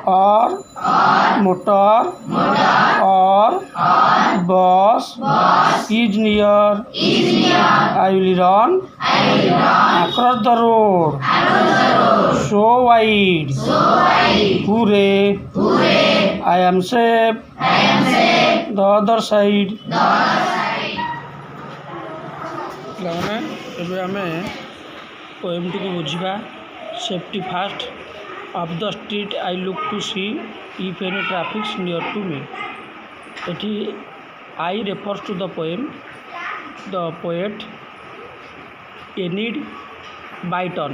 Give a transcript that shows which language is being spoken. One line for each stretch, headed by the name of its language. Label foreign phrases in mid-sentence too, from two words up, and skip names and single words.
English: or motor or bus is near. is near. I will run I will run across the road. across the road. So wide. So I Hooray! hooray. I am safe. I am safe. The other side. The other side.
Odia: ପିଲାମାନେ ଏବେ ଆମେ ପୋଏମ୍ଟିକୁ ବୁଝିବା। ସେଫ୍ଟି ଫାଷ୍ଟ।
English: of the street I look to see if any traffics near to me. ଏଠି I refers to the poem. the poet ଏନିଡ୍ ବାଇଟନ୍।